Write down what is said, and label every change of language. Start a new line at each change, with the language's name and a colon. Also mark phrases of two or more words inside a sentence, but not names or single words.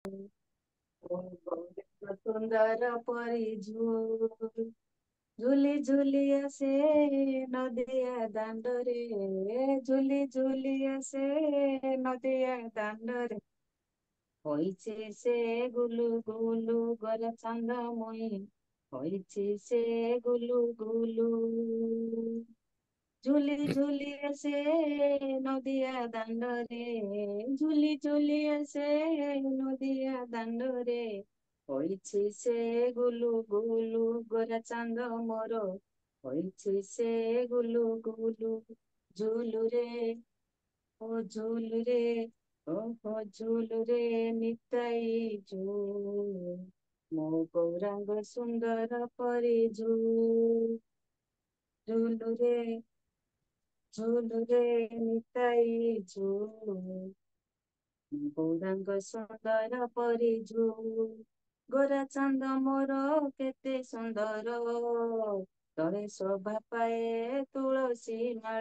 Odia: ସୁନ୍ଦର ପରି ଝୁଲି ଝୁଲି ଆସେ ନଦିଆ ଦାଣ୍ଡରେ, ଝୁଲି ଝୁଲି ଆସେ ନଦିଆ ଦାଣ୍ଡରେ। ହୋଇଛି ସେ ଗୁଲୁ ଗୁଲୁ ଗୋରା ଚାନ୍ଦମୟୀ, ହୋଇଛି ସେ ଗୁଲୁ ଗୁଲୁ।
Bangla: ঝুলি ঝুলি আসে নদিয়া দাণ্ডরে, ঝুলি ঝুলি আসে নদিয়া দাণ্ডরে। হইছি সে গুলু গুলু গোরা চাঁদ মোর, হইছি সে গুলু গুলু। ঝুলু রে ও ঝুলু রে, ও হো ঝুলু রে নিতাই ঝুল,
Odia: ମୋ ଗୌରାଙ୍ଗ ସୁନ୍ଦର ପରି ଝୁଲୁ ରେ ଝୁଲୁରେ ନିତାଇ ଝୁଲ, ଗୌରାଙ୍ଗ ସୁନ୍ଦର ପରି ଝୁଲ। ଗୋରା ଚାନ୍ଦ ମୋର କେତେ ସୁନ୍ଦର, ତଳେ ଶୋଭା ପାଏ ତୁଳସୀ ମାଳ।